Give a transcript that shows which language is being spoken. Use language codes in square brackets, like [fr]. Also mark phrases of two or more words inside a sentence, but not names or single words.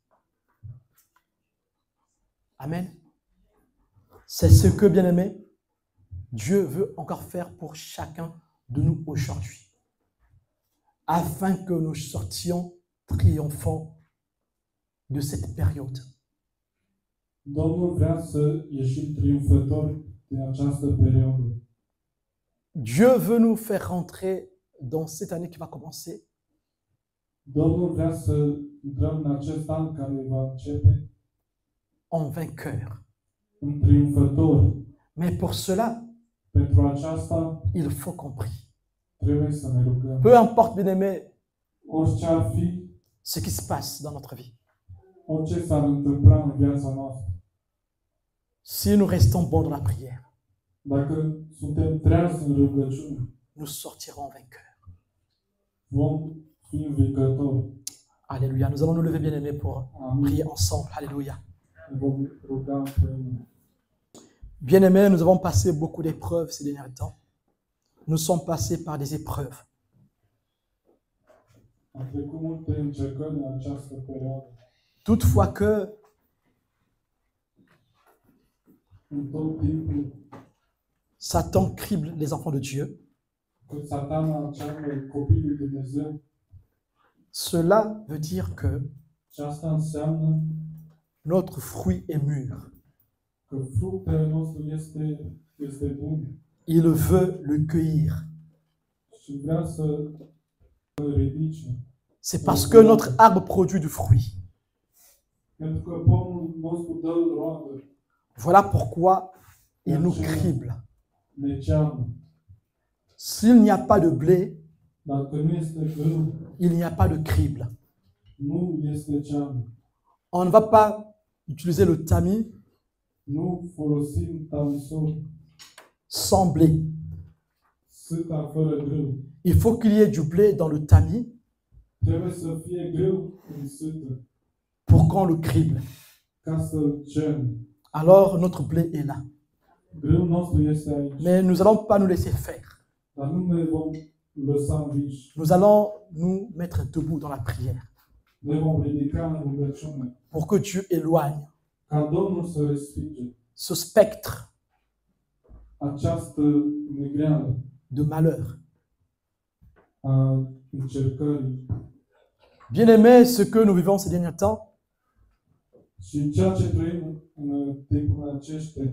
[fr] Amen. C'est ce que, bien-aimé, Dieu veut encore faire pour chacun de nous aujourd'hui, afin que nous sortions triomphants de cette période. [ro] Domnul vrea să ieșim triumfători din această perioadă. [fr] Dieu veut nous faire rentrer dans cette année qui va commencer [ro] Domnul vrea să intrăm în acest an care va începe [fr] en vainqueur. [ro] în triumfători. [fr] Mais pour cela, [ro] Pentru aceasta [fr] il faut qu'on prie. [ro] trebuie să ne rugăm. [fr] Peu importe, bien-aimé, [ro] Orice ar fi, [fr] ce qui se passe dans notre vie. [ro] orice s-ar întâmpla în viața noastră, [fr] Si nous restons bons dans la prière, [ro] dacă suntem treazi în rugăciune, [fr] nous sortirons vainqueurs. [ro] vom fi învingători. [fr] Alléluia. Nous allons nous lever, bien-aimés, pour [ro] Amin. [fr] prier ensemble. Alléluia. [ro] Ne vom ruga împreună. [fr] Bien-aimés, nous avons passé beaucoup d'épreuves ces derniers temps. Nous sommes passés par des épreuves. [ro] Am trecut multe încercări în această perioadă. [fr] Toutefois que [ro] În tot timpul, [fr] Satan crible les enfants de Dieu, [ro] când Satana încearcă copiii lui Dumnezeu, [fr] cela veut dire que [ro] și asta înseamnă [fr] notre fruit est mûr. [ro] că fructele nostru este bun [fr] Il veut le cueillir. [ro] și vrea să îl ridice. [fr] C'est parce que notre arbre produit du fruit. [ro] Pentru că pomul nostru dă roadă, [fr] Voilà pourquoi il nous crible. [ro] ne ceamă. [fr] S'il n'y a pas de blé, [ro] Dacă nu este grâu, [fr] il n'y a pas de crible. [ro] nu este ceamă. [fr] On ne va pas utiliser le tamis [ro] Nu folosim tamisol, [fr] sans blé. [ro] sâta fără grâu. [fr] Il faut qu'il y ait du blé dans le tamis [ro] Trebuie să fie grâu în sâtă, [fr] pour qu'on le crible. [ro] ca să-l cem. [fr] Alors notre blé est là. [ro] Grâul nostru este aici, [fr] Mais nous n'allons pas nous laisser faire. [ro] dar nu ne vom lăsa înviși. [fr] Nous allons nous mettre debout dans la prière [ro] Ne vom ridica în rugăciune, [fr] pour que Dieu éloigne [ro] ca Domnul să respinge [fr] ce spectre [ro] această negreală [fr] de malheur. [ro] a încercării. [fr] Bien-aimés, ce que nous vivons ces derniers temps, [ro] Și ceea ce trăim în timpul aceștia